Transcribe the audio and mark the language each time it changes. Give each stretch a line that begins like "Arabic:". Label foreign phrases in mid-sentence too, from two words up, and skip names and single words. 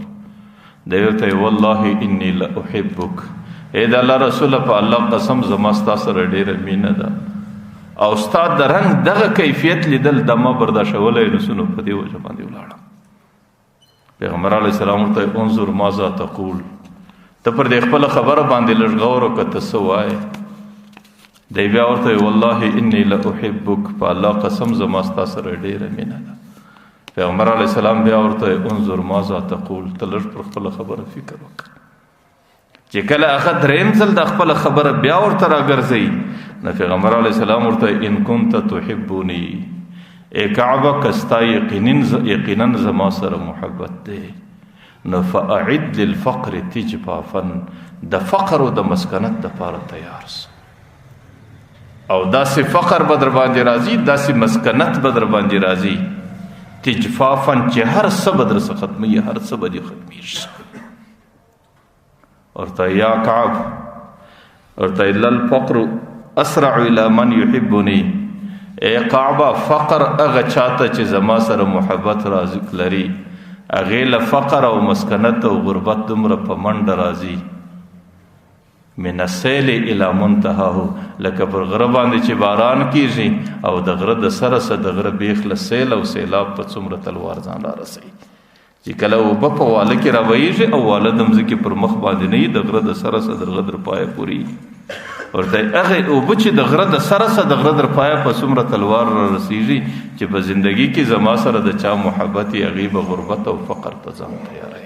Pashto: دی ورته
Arabic: والله انی لاحبک،
Pashto: ای د الله رسوله په الله قسم زما ستا سره ډېره مینه ده او ستا د رنګ دغه کیفیت لیدل د ما برداشتولی نسو، نو په دې وجه باندې ولاړم. پیغمبر
Arabic: علیه السلام
Pashto: ورته
Arabic: انظر ماذا تقول،
Pashto: ته پر دې خپله خبره باندې لږ غور وکړه ته څه وایې. دی بیا ورته
Arabic: والله انی لاحبک،
Pashto: په الله قسم زما ستا سره ډېره مینه ده. پیغمبر
Arabic: علیه السلام
Pashto: بیا ورته
Arabic: انظر ماذا تقول،
Pashto: ته لږ پر خپله خبره فکر وکړه. چې کله هغه درېیم ځل د خپله خبره بیا ورته راګرځوي، نو پیغمبر
Arabic: علیه السلام
Pashto: ورته
Arabic: ان کنت تحبونی،
Pashto: ای کعبه که ستا یقینا زما سره محبت دی، نو
Arabic: فاعد للفقر تجفافا،
Pashto: د فقر او د مسکنت دپاره تیار سه، او داسې فقر به در باندې راځي، داسې مسکنت به در باندې راځي، تجفافا چې هر څه به در څه ختموي، هر څه به دې ختمیږي.
Arabic: ورته یا کعب، ورته الا الفقر اسرع الى من يحبني،
Pashto: ای کعبه فقر هغه چاته چې زما سره محبت رازق لري، هغې له فقر او مسکنت او غربت دومره په منډه راځي،
Arabic: من السیل الى منتهاه،
Pashto: لکه پر غره باندې چې باران کیږي او د غره د سره سه د غره بیخ له سیل او سیلاب په څومره تلوار ځان را رسوي، چې کله اوبه په واله کې راویږي او واله د مځکې پر مخ باندې نه وي، د غره د سره سه د غره در پایه پورې ورته هغې اوبه چې د غره د سره سه د غره در پایه په څومره تلوار را رسیږي چې په زندګي کې زما سره د چا محبت یې هغې به غربت او فقر ته ځان تیاروي.